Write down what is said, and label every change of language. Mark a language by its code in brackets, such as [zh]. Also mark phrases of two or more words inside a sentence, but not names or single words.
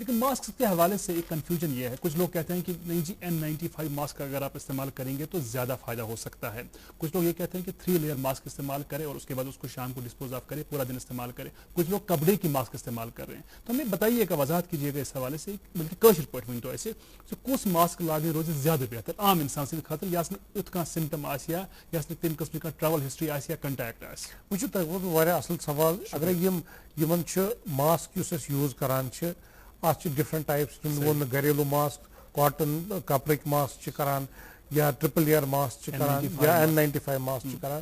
[ur] لیکن ماسکس کے حوالے سے ایک کنفیوژن یہ ہے, کچھ لوگ کہتے ہیں کہ نہیں جی N95 ماسک اگر آپ استعمال کریں گے تو زیادہ فائدہ ہو سکتا ہے. کچھ لوگ یہ کہتے ہیں کہ 3 [en] layer mask [ur] استعمال کریں اور اس کے بعد اس کو شام کو [en] dispose of [ur] کریں, پورا دن استعمال کریں. کچھ لوگ کپڑے کی ماسک استعمال کر رہے ہیں. تو ہمیں بتائیے کہ وضاحت کیجیے گا اس حوالے سے, بلکہ [ks] کاشر پٲٹھۍ ؤنۍ تو ایسے کس ماسک لاگن روز زیادہ بہتر عام انسان سند خاطر, یس یُتھ کانٛہہ سمٹم آسیا, یس تمہِ قٕسمٕچ کانٛہہ ٹریول ہسٹری آسیا, کنٹیکٹ آسہِ. وٕچھِو تۄہہِ ووٚنوٕ واریاہ اصل سوال. اگر یِمن چھُ ماسک یُس أسۍ یوٗز کران چھِ, اتھ چھِ [en] different types. [ks] ووٚن گریلوٗ ماسک, کاٹن کپرٕکۍ ماسک چھِ کران, یا [en] triple layer mask [ks] چھِ کران, یا N95 ماسک چھِ کران.